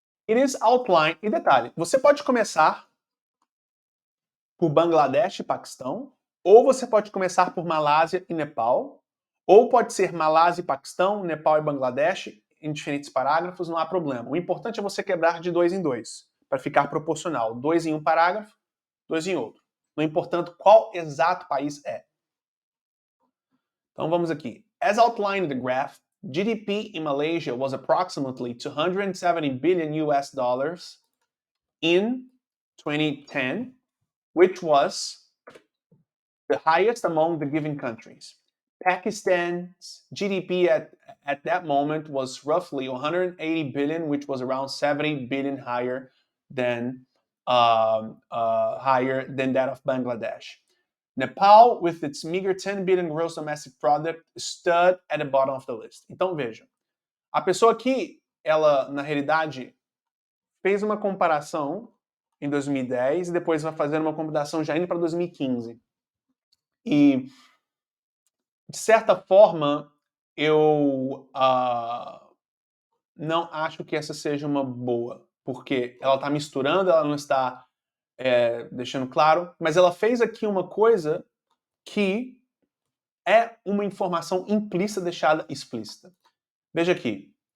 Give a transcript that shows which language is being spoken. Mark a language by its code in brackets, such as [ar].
[en] It is outlined, [pt] e detalhe, você pode começar por Bangladesh e Paquistão, ou você pode começar por Malásia e Nepal, ou pode ser Malásia e Paquistão, Nepal e Bangladesh, em diferentes parágrafos, não há problema. O importante é você quebrar de 2 em 2, para ficar proporcional. 2 em um parágrafo, 2 em outro. Não importando qual exato país é. Então vamos aqui. [en] As outlined in the graph, GDP in Malaysia was approximately 270 billion US dollars in 2010, which was the highest among the given countries. Pakistan's GDP at that moment was roughly 180 billion, which was around 70 billion higher than that of Bangladesh. Nepal, with its meager 10 billion gross domestic product, stood at the bottom of the list. [pt] Então veja, a pessoa aqui, ela na realidade fez uma comparação em 2010 e depois vai fazer uma comparação já indo para 2015. E de certa forma, eu não acho que essa seja uma boa, porque ela está misturando, ela não está deixando claro, mas ela fez aqui uma coisa que é uma informação implícita deixada explícita. Veja aqui.